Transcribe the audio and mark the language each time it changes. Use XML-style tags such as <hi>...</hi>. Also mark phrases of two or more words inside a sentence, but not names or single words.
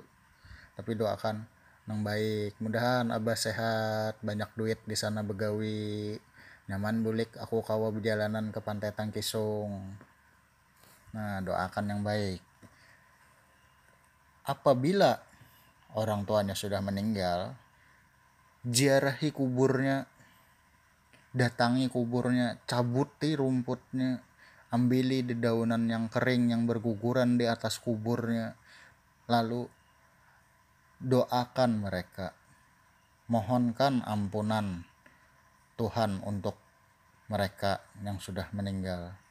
<bjn>Tapi doakan yang baik, mudahan abah sehat, banyak duit di sana begawi, nyaman bulik aku kawa berjalanan ke pantai Tangkisung.</bjn> <id>Nah, doakan yang baik. Apabila orang tuanya sudah meninggal, ziarahi kuburnya, datangi kuburnya, cabuti rumputnya, ambili dedaunan yang kering yang berguguran di atas kuburnya, lalu doakan mereka, mohonkan ampunan Tuhan untuk mereka yang sudah meninggal.</id>